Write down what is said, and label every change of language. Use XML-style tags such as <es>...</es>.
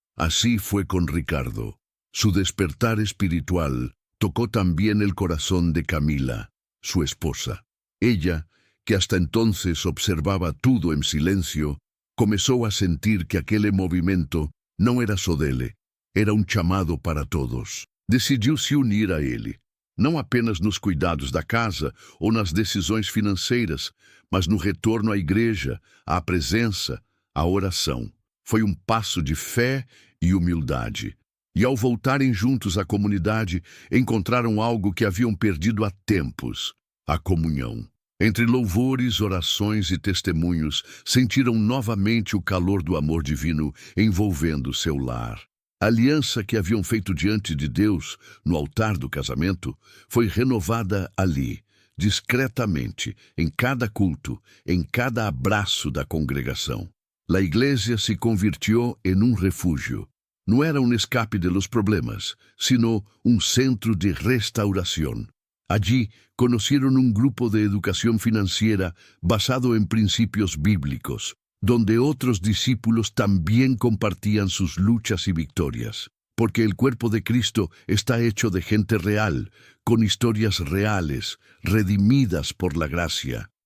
<es>Así fue con Ricardo. Su despertar espiritual tocó también el corazón de Camila, su esposa. Ella, que hasta entonces observaba todo en silencio, comenzó a sentir que aquel movimiento no era</es> <pt>só dele,</pt> <es>era un chamado para todos.</es> <pt>Decidiu se unir a ele, não apenas nos cuidados da casa ou nas decisões financeiras, mas no retorno à igreja, à presença, à oração. Foi um passo de fé e humildade. E ao voltarem juntos à comunidade, encontraram algo que haviam perdido há tempos: a comunhão. Entre louvores, orações e testemunhos, sentiram novamente o calor do amor divino envolvendo seu lar. A aliança que haviam feito diante de Deus, no altar do casamento, foi renovada ali, discretamente, em cada culto, em cada abraço da congregação.</pt> <es>La iglesia se convirtió en un refugio. No era un escape de los problemas, sino un centro de restauración. Allí conocieron un grupo de educación financiera basado en principios bíblicos, donde otros discípulos también compartían sus luchas y victorias, porque el cuerpo de Cristo está hecho de gente real, con historias reales, redimidas por la gracia.</es>